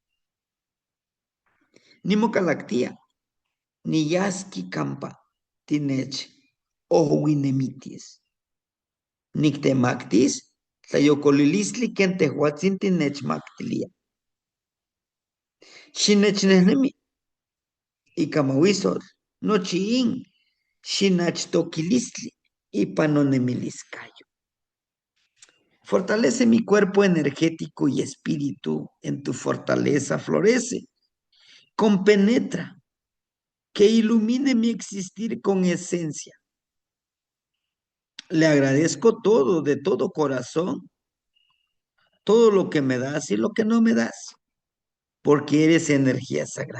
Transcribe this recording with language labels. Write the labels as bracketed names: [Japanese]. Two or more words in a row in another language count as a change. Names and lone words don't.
[Nahuatl languages] Nimocalactia, niyaski campa tinech ohuinemitis. Nictemactis, tlayocolilistli ken tehuatzin tinechmactilia. Xinechnehnemi, ika mawisol, nochi in, Xinachtoquilistli y panonemiliskayo. [Spanish] Fortalece mi cuerpo energético y espíritu. En tu fortaleza florece. Compenetra. Que ilumine mi existir con esencia. Le agradezco todo, de todo corazón, todo lo que me das y lo que no me das, porque eres energía sagrada.